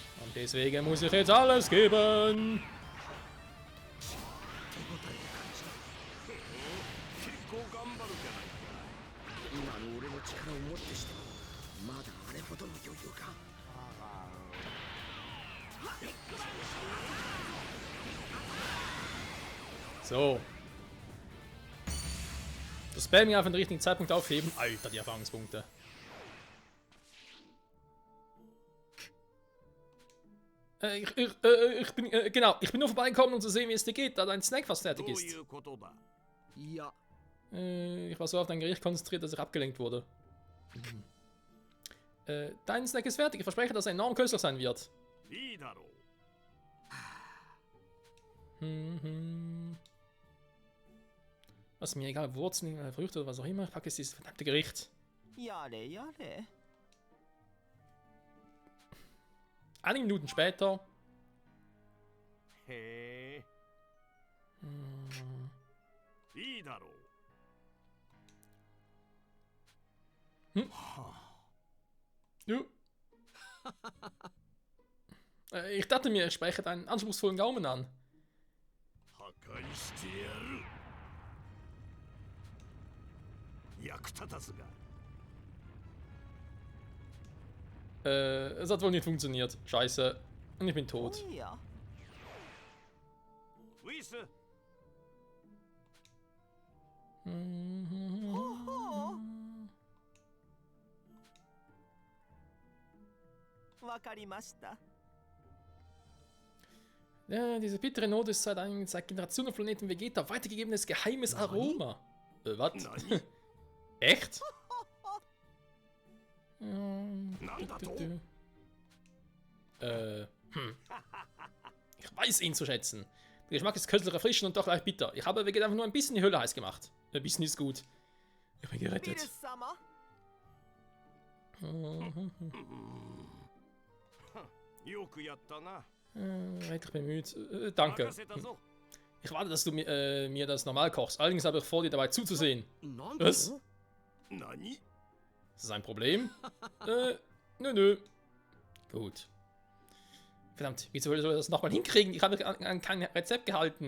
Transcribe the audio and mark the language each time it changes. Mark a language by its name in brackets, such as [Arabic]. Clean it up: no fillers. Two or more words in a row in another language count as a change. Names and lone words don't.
[German] Und deswegen muss ich jetzt alles geben. [Japanese] 結構頑張るじゃないか。今の俺の力をもってしてもまだあれほどの余裕か。 [German] So. Das Spamming auf den richtigen Zeitpunkt aufheben. Alter, die Erfahrungspunkte. Ich bin nur vorbeigekommen, um zu sehen, wie es dir geht, da dein Snack fast fertig [Japanese] どう [German] ist. [Japanese] いうことだ。いや、 [German] Ich war so auf dein Gericht konzentriert, dass ich abgelenkt wurde. Dein Snack ist fertig. Ich verspreche, dass er enorm köstlich sein wird. [Japanese] いいだろう。 [German] Was mir egal, Wurzeln, Früchte oder was auch immer, ich packe jetzt dieses verdammte Gericht. [Japanese] やれやれ [German] Einige Minuten später. [Japanese] へえ。いいだろう。 [German] Ja. Ich dachte mir, ich spreche deinen anspruchsvollen Gaumen an. [Japanese] 破壊してやる。役立たずが。 [German] Es hat wohl nicht funktioniert. Scheiße. Und ich bin [Japanese] お [German] tot. [Japanese] やウィス、わかりました [German] Ja, diese bittere Note ist seit Generationen auf Planeten Vegeta weitergegebenes geheimes Aroma. Was? [Japanese] 何 [German] Echt? [Japanese] なんだと [German] Ich weiß ihn zu schätzen. Der Geschmack ist köstlich erfrischend und doch leicht bitter. Ich habe Vegeta einfach nur ein bisschen die Hölle heiß gemacht. Ein bisschen ist gut. Ich bin [Japanese] ビル [German] gerettet. [Japanese] ス様よくやったな。 [German] Ich bin müde. Danke. [Japanese] 任せたぞ。 [German] Ich warte, dass du mir das normal kochst. Allerdings habe ich vor, dir dabei zuzusehen. [Japanese] なん [German] Was? [Japanese] 何 [German] Ist das ein Problem? Nö. Gut. Verdammt, wie soll ich das nochmal hinkriegen? Ich habe mich an kein Rezept gehalten.